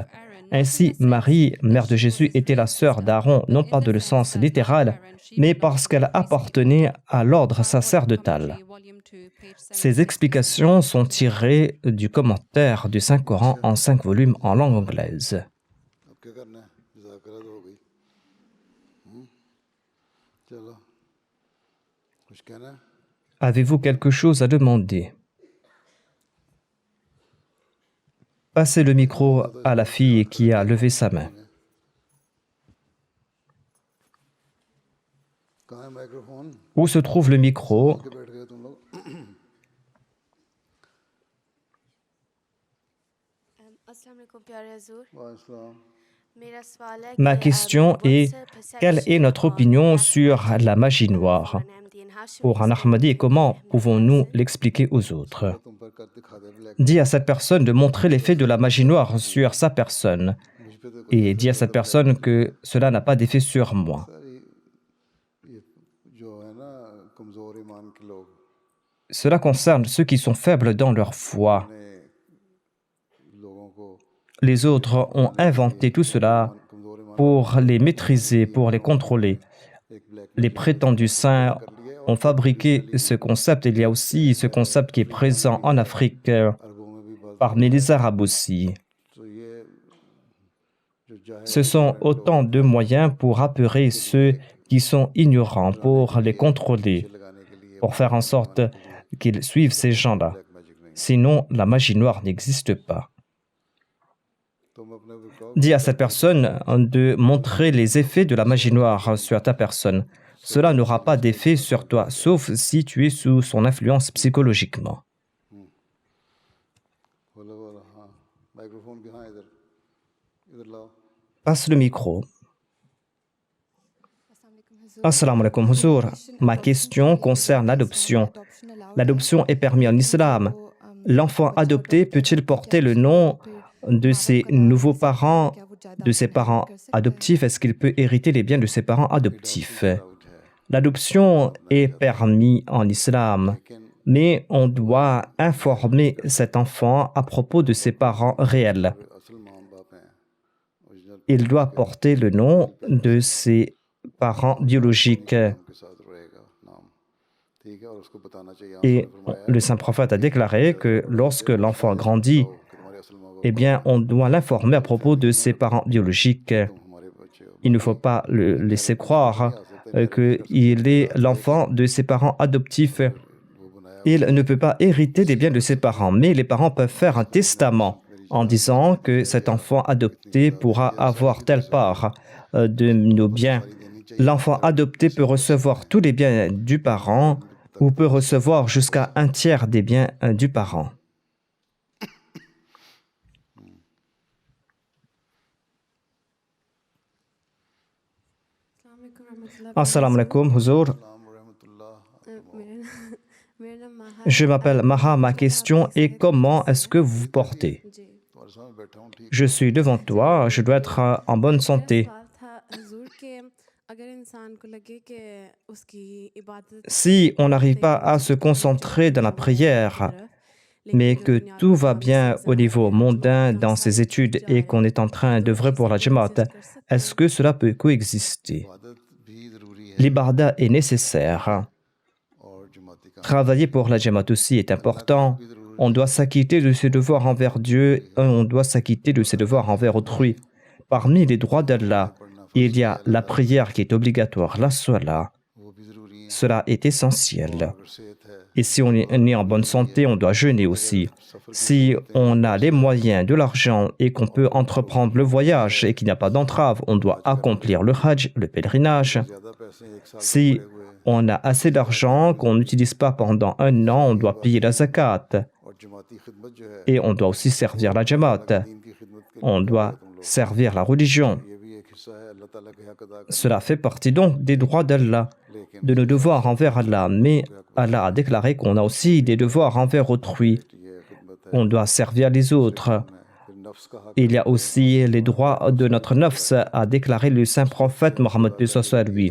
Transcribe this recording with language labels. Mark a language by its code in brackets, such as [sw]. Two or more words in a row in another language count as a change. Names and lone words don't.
[fr] Ainsi, Marie, mère de Jésus, était la sœur d'Aaron, non pas dans le sens littéral, mais parce qu'elle appartenait à l'ordre sacerdotal. Ces explications sont tirées du commentaire du Saint-Coran en 5 volumes en langue anglaise. [ur] اب کیا کرنا ہے مذاکرہ تو ہو گئی چلو کچھ کہنا ہے [fr] Avez-vous quelque chose à demander? Passez le micro à la fille qui a levé sa main. [ur] کہاں ہے مائکروفون [fr] Où se trouve le micro? [ur] کے بیٹھ گئے تم لوگ [ar] السلام علیکم [ur] پیارے حضور वालेकुम میرا سوال ہے [fr] Ma question est, quelle est notre opinion sur la magie noire? Pour un Ahmadi, comment pouvons-nous l'expliquer aux autres? [ur] تم پر کر دکھا دے بلیک [fr] Dis à cette personne de montrer l'effet de la magie noire sur sa personne [ur] مجھ پہ تو [fr] et dis à cette personne que cela n'a pas d'effet sur moi. [ur] ساری یہ جو ہے نا کمزور ایمان کے لوگ [fr] Cela concerne ceux qui sont faibles dans leur foi. [ur] نے لوگوں کو [fr] Les autres ont inventé tout cela [ur] کمزور ایمان [fr] pour les maîtriser, pour les contrôler. [ur] ایک بلیک [fr] Les prétendus saints ont fabriqué ce concept. Il y a aussi ce concept qui est présent en Afrique, [ur] عربوں میں بھی بات [fr] parmi les Arabes aussi. [ur] تو یہ جو ظاہر [fr] Ce sont autant de moyens pour apeurer ceux qui sont ignorants, pour les contrôler, [ur] لگانے کے لیے [fr] pour faire en sorte qu'ils suivent ces gens-là. [ur] میجک نہیں [fr] Sinon, la magie noire n'existe pas. [ur] تم اپنے کو کہو [fr] Dis à cette personne de montrer les effets de la magie noire sur ta personne. Cela n'aura pas d'effet sur toi, sauf si tu es sous son influence psychologiquement. [ur] بولو بولو ہاں مائکروفون کہاں ہے ادھر ادھر لاؤ [fr] Passe le micro. [ar] السلام علیکم, [fr] Huzour. Ma question concerne l'adoption. L'adoption est permise en islam. L'enfant adopté peut-il porter le nom de ses nouveaux parents, de ses parents adoptifs? Est-ce qu'il peut hériter les biens de ses parents adoptifs? L'adoption est permise en islam, mais on doit informer cet enfant à propos de ses parents réels. [ur] اصل ماں باپ ہیں اوریجنل [fr] Il doit porter le nom de ses parents biologiques. [ur] کے ساتھ رہے گا نام ٹھیک ہے اور اس کو بتانا چاہیے [fr] Et le saint prophète a déclaré que lorsque l'enfant grandit, [ur] کہ تمہارے اصل ماں باپ [fr] eh bien, on doit l'informer à propos de ses parents biologiques. [ur] ہمارے بچے ہو [fr] Il ne faut pas le laisser croire qu'il est l'enfant de ses parents adoptifs. Il ne peut pas hériter des biens de ses parents, mais les parents peuvent faire un testament en disant que cet enfant adopté pourra avoir telle part de nos biens. L'enfant adopté peut recevoir tous les biens du parent ou peut recevoir jusqu'à 1/3 des biens du parent. [ar] السلام علیکم, [fr] Huzour. Je m'appelle Maha. Ma question est comment est-ce que vous vous portez? [ur] تمہارے سامنے بیٹھا ہوں ٹھیک [fr] Je suis devant toi, je dois être en bonne santé. Si on n'arrive pas à se concentrer dans la prière, mais que tout va bien au niveau mondain dans ses études et qu'on est en train d'œuvrer pour la Jamaat, est-ce que cela peut coexister? [ur] عبادت بھی ضروری ہے [fr] L'ibarda est nécessaire. [ur] اور جماعتی کا [fr] Travailler pour la Jamaat aussi est important. On doit s'acquitter de ses devoirs envers Dieu et on doit s'acquitter de ses devoirs envers autrui. Parmi les droits d'Allah, il y a la prière qui est obligatoire, la salat. [ur] وہ بھی ضروری ہے [fr] Cela est essentiel. [ur] اگر صحت ہے [fr] Et si on est en bonne santé, on doit jeûner aussi. Si on a les moyens, de l'argent et qu'on peut entreprendre le voyage et qu'il n'y a pas d'entrave, on doit accomplir le hajj, le pèlerinage. [ur] زیادہ پیسے ایک ساتھ [fr] Si on a assez d'argent qu'on n'utilise pas pendant 1 an, on doit payer la zakat [ur] اور جماعتی خدمت جو ہے [fr] et on doit aussi servir la Jamaat. [ur] دین کی خدمت [fr] On doit servir la religion. Cela fait partie donc des droits d'Allah, de nos devoirs envers Allah. Mais Allah a déclaré qu'on a aussi des devoirs envers autrui. On doit servir les autres. Il y a aussi les droits de notre nafs, a déclaré le saint prophète Mohammed à lui.